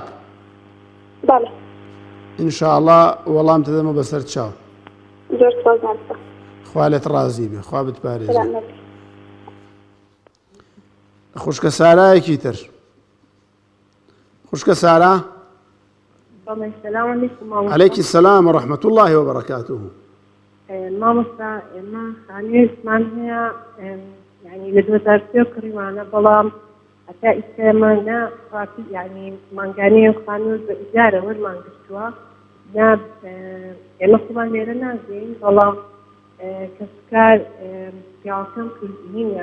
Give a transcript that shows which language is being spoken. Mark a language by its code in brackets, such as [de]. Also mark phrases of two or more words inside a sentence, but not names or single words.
[ckb] بەڵێ ئینشاءڵڵا وەڵام تدەمە بەسەر چاو زۆر سپاسمان خوا لێت ڕازی بێ خوا بتپارێزێ خوشکە سارایەکی تر خوشکە سارا [ar] عليك السلام ورحمة الله وبركاته [ckb] مامۆستا ئێمە خانوێزمان هەیە یعنی لە 2023 کڕیوانە بەڵام هەتا ئیسێمانە ڕاستی یعنی مانگانەیە خانوێز بە ئیجارە وەرمان گرتووە نا ئێمە خۆمان لێرە نازین بەڵام کەسکار پیاوەکەم کردینە